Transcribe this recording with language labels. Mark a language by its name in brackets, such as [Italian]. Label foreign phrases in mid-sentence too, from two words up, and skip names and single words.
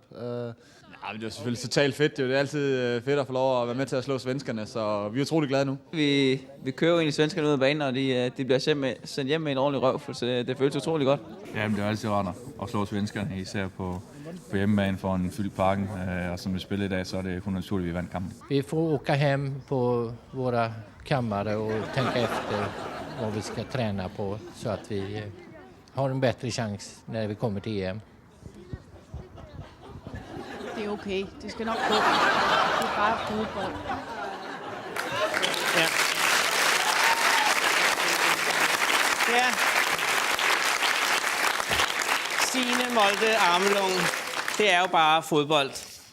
[Danish] Ja, men det var selvfølgelig totalt fedt. Det er altid fedt at få lov at være med til at slå svenskerne, så vi er utrolig glade nu. Vi kører jo egentlig svenskerne ud af banen, og de bliver sendt hjem med en ordentlig røv, så det føles utrolig godt. Jamen, det er altid rart at slå svenskerne, især på hjemmebane for en fyldt parken. Og som vi spiller i dag, så er det kun naturligt, vi vandt kampen. [Swedish] Vi får åka hem på våra kammare och tänka efter vad vi ska träna på så att vi har en bättre chans när vi kommer till EM. [Danish] er okay. Det skal nok gå. Det er bare fodbold. Ja. Ja. Signe Molde Amelung. Det er jo bare fodbold.